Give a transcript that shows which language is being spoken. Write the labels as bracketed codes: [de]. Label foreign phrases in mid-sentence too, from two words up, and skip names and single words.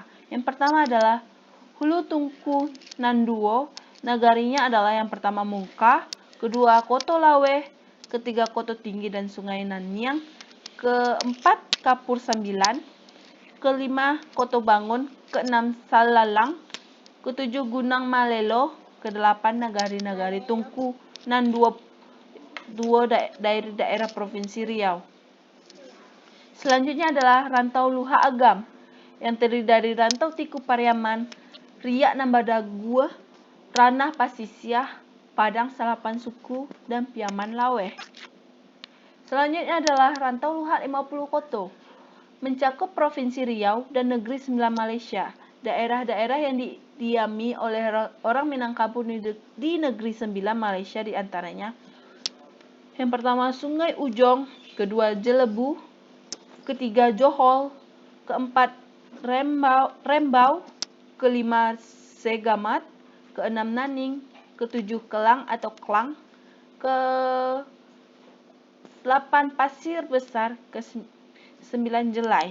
[id] Yang pertama adalah Hulu Tungku Nanduo, nagarinya adalah yang pertama Mungka, kedua Koto Lawe, ketiga Koto Tinggi dan Sungai Nanyang, keempat Kapur Sembilan, kelima Koto Bangun, keenam Salalang, ketujuh Gunung Malelo, kedelapan nagari-nagari Tungku Nanduo dari daerah Provinsi Riau. Selanjutnya adalah rantau luhak agam yang terdiri dari rantau Tiku Pariaman, Riak Nambadagua, Ranah Pasisiah, Padang Salapan Suku, dan Piaman Lawe. Selanjutnya adalah rantau luhak 50 koto, mencakup Provinsi Riau dan Negeri Sembilan Malaysia. Daerah-daerah yang didiami oleh orang Minangkabau di Negeri Sembilan Malaysia diantaranya yang pertama Sungai Ujong, kedua Jelebu, ketiga Johol, keempat Rembau, kelima Segamat, keenam Naning, ketujuh Kelang atau Klang, ke-8 Pasir Besar, ke-9 Jelai.